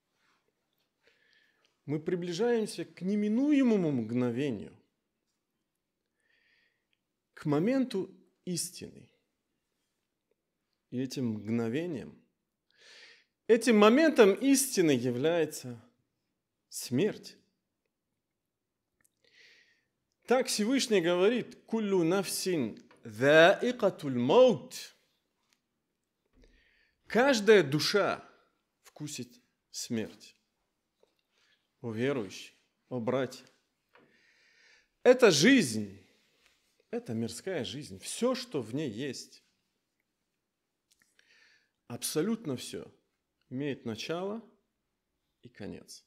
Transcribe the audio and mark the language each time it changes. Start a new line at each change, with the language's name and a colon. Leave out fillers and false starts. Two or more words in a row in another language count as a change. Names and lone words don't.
Russian: Мы приближаемся к неминуемому мгновению, к моменту истины. И этим мгновением, этим моментом истины является смерть. Так Всевышний говорит:
Arabic: «كل نفس ذائقة الموت».
Russian: Каждая душа вкусит смерть. О верующие, о братья, это жизнь, это мирская жизнь, все, что в ней есть, абсолютно все имеет начало и конец.